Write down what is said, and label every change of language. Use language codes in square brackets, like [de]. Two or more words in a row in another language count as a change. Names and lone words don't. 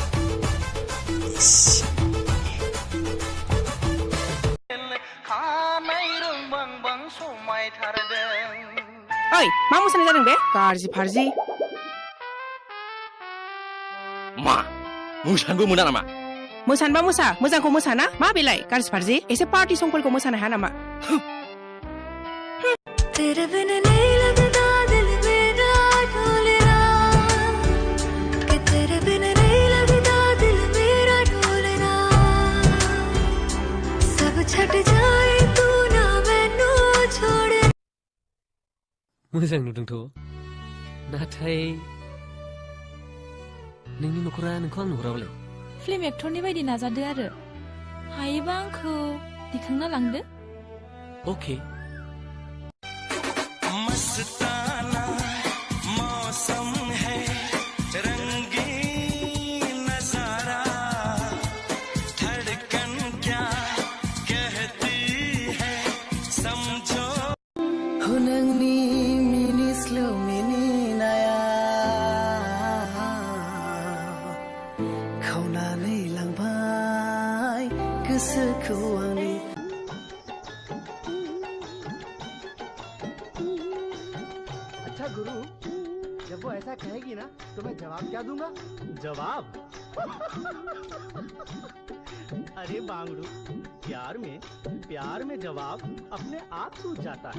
[brx] ओइ, मा मोसानाय जादों बे? गाज्रि फारजि। मा? मोसानोबो मोना नामा? मोसानोबा मोसा, मोजांखौ मोसाना? मा बेलाय? गाज्रि फारजि। एसे पार्टी संफोरखौ मोसानो हाया नामा? [hi] तेरे बिन नहीं लगता दिल मेरा ढोलना, कि तेरे बिन नहीं लगता दिल मेरा ढोलना, सब छट जाए तू ना मैनू छोड़। [brx] मोजां नुदोंथ', नाथाय नोंनि नखरा नोंखौ आं नुहुराबालाय? फिल्म एक्टरनि बायदि नाजादो आरो हायोबा आंखौ दिखांना लांदो। ओके। [hi] मस्ताना मौसम है रंगीन नजारा, धड़कन क्या कहती है समझो। [brx] हो नोंनि मिनिस्लु मिनिनाया खावनानै लांबाय गोसोखौ आंनि। [hi] अच्छा गुरु, जब वो ऐसा कहेगी ना तो मैं जवाब क्या दूंगा? जवाब? अरे बांगड़ू, प्यार में जवाब अपने आप सूझ जाता है।